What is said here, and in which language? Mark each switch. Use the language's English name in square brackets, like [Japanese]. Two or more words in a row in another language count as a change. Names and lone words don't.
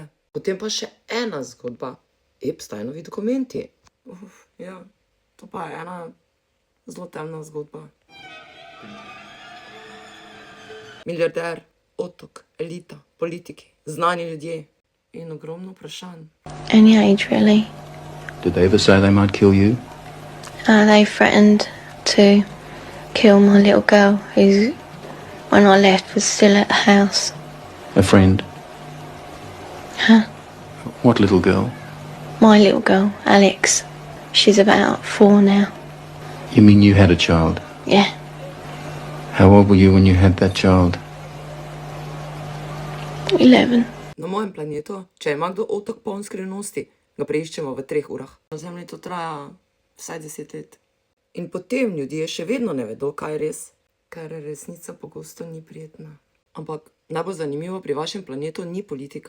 [Slovenian] Potem pa še ena zgodba. Epsteinovi dokumenti. Ja, to pa je ena zelo temna zgodba. Milijarder, otok, elita, politiki, znani ljudje in ogromno vprašanj. [English] Any age, really. Did they ever say they might kill you? They threatened to kill my little girl, who, when I left, was still at the house. A friend? Huh? What little girl? My little girl, Alex. She's about 4 now. You mean you had a child? Yeah, How old were you when you had that child? 11. [Slovenian] Na mojem planetu, če ima kdo otok poln skrivnosti, ga preiščemo v 3 urah. Na Zemlji to traja vsaj 10 let. In potem ljudje še vedno ne vedo, kaj je res, ker resnica pogosto ni prijetna. Ampak najbolj zanimivo pri vašem planetu ni politika.